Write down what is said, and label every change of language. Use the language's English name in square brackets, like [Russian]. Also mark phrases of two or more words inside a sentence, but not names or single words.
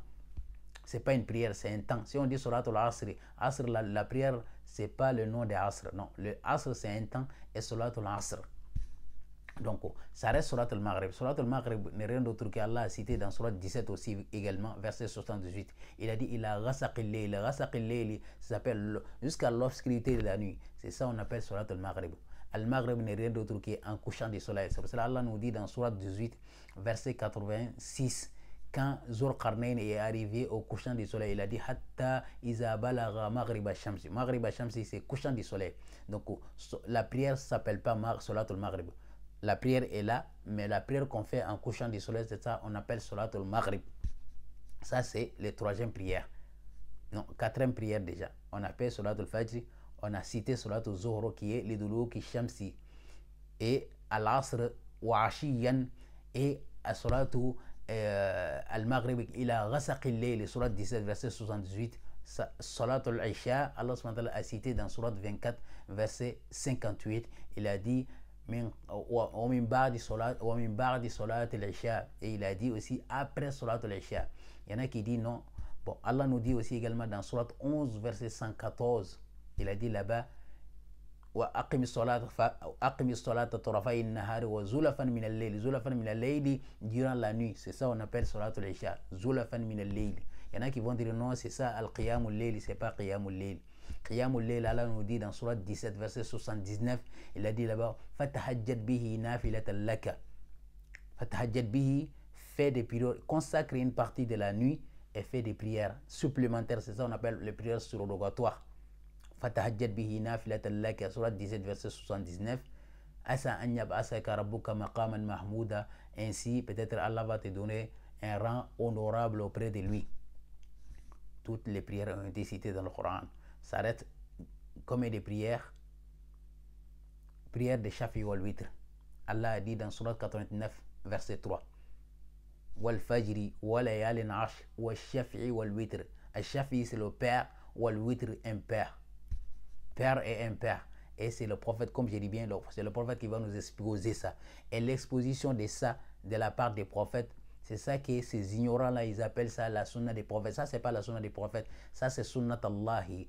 [French] C'est pas une prière, c'est un temps. Si on dit Surat al-Asr, Asr, la prière, c'est pas le nom de Asr. Non, le Asr, c'est un temps et Surat al-Asr. Donc, ça reste Surat al-Maghrib. Surat al-Maghrib n'est rien d'autre qu'Allah a cité dans Surat 17 aussi également, verset 78. Il a dit, il a [Arabic] غسق الليل. غسق الليل, [French] ça s'appelle jusqu'à l'obscurité de la nuit. C'est ça on appelle Surat al-Maghrib. Al-Maghrib n'est rien d'autre qu'un couchant du soleil. C'est pour cela Allah nous dit dans Surat 18, verset 86, quand Zulqarnain est arrivé au couchant du soleil, il a dit [Arabic] حتى إذا بلغ مغرب الشمس. مغرب الشمس, [French] c'est couchant du soleil. Donc la prière ne s'appelle pas Salatul Maghrib. La prière est là, mais la prière qu'on fait en couchant du soleil, c'est ça, on appelle Salatul Maghrib. Ça, c'est la troisième prière. Non, quatrième prière déjà. On appelle Salatul Fajr, on a cité Salatul Zuhr qui est [Arabic] لدلوك الشمس. [French] Et [Arabic] العصر وعشيا [French] et à Salatul Al-Maghrib, il a [Arabic] غسق الليل, [French] Surat 17, verset 78. Salatul Isha, Allah subhanahu a cité dans Surat 24, verset 58. Il a dit [Arabic] ومن بعد صلاة العشاء, [French] et il a dit aussi après Salat al-Isha. Il y en a qui disent non. Bon, Allah nous dit aussi également dans Surat 11 verset 114, il a dit là-bas [Arabic] وأقم الصلاة طرفي النهار وزلفا من الليل. زلفا من الليل, [French] durant la nuit, c'est ça on appelle Salat al-Isha. [Arabic] زلفا من الليل. [French] Il y en a qui vont dire non, c'est ça al-Qiyamul Layl, c'est pas Qiyamul Layl. Qiyamul Layl, Allah nous dit dans Surat 17 verset 79, il a dit là-bas [Arabic] فتهجد به نافلة لك. فتهجد به, [French] fait des prières, consacre une partie de la nuit et fait des prières supplémentaires, c'est ça on appelle les prières surrogatoires. [Arabic] فتهجد به نافلة لك, Surat 17 verset 79. عسى أن يبعثك ربك مقاما محمودا, [French] ainsi peut-être Allah va te donner un rang honorable auprès de lui. Toutes les prières ont été citées dans le Coran. Ça reste comme des prières de [Arabic] الشفع والوتر. [French] Allah a dit dans Surat 89 verset 3 [Arabic] والفجر وليال عشر والشفع والوتر. الشفع [French] c'est le père, [Arabic] والوتر [French] impair, père et impair. Et c'est le prophète, comme je dis bien, c'est le prophète qui va nous exposer ça. Et l'exposition de ça de la part des prophètes, c'est ça que ces ignorants-là, ils appellent ça la sunna des prophètes. Ça, c'est pas la sunna des prophètes. Ça, c'est [Arabic] سنة الله.